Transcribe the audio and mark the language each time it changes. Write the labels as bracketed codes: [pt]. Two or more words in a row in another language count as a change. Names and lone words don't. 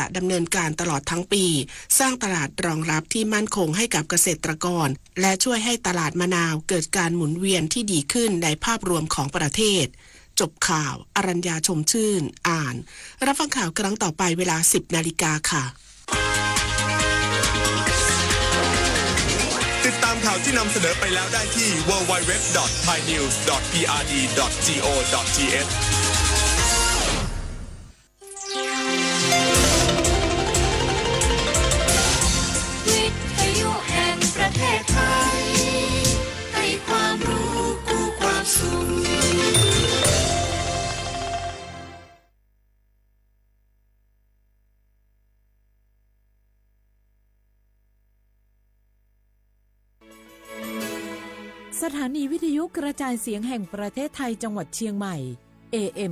[th] ดำเนินการตลอดทั้งปีสร้างตลาดรองรับที่มั่นคงให้กับเกษตรกรและช่วยให้ตลาดมะนาวเกิดการหมุนเวียนที่ดีขึ้นในภาพรวมของประเทศจบข่าวอรัญญาชมชื่นอ่านรับฟังข่าวครั้งต่อไปเวลา 10 นาฬิกาค่ะ ติดตามข่าวที่นำเสนอไปแล้วได้ที่ www.thainews.prd.go.th วิทยุแห่งประเทศไทยให้ความรู้คู่ความสุข สถานีวิทยุกระจายเสียงแห่งประเทศไทยจังหวัดเชียงใหม่ AM